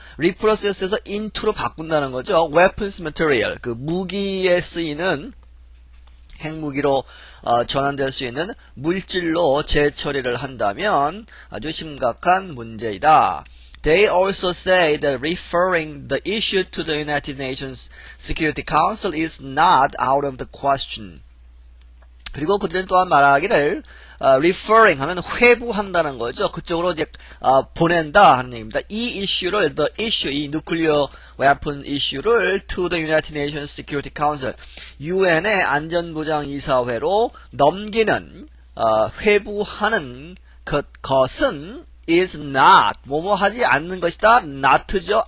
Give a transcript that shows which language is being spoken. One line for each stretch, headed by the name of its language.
Korean: reprocess에서 into로 바꾼다는 거죠.
English: weapons material,
Korean: 무기에 쓰이는 핵무기로 전환될 수 있는 물질로 재처리를 한다면 아주 심각한 문제이다.
English: They also say that referring the issue to the United Nations Security Council is not out of the question.
Korean: 그리고 그들은 또한 말하기를 referring 하면 회부한다는 거죠. 그쪽으로 이제 보낸다 하는 얘기입니다. 이 이슈를 이
English: nuclear weapon
Korean: 이슈를
English: to the United Nations Security Council,
Korean: UN의 안전보장이사회로 넘기는 회부하는 것은
English: is not,
Korean: 뭐뭐 하지 않는 것이다, not죠.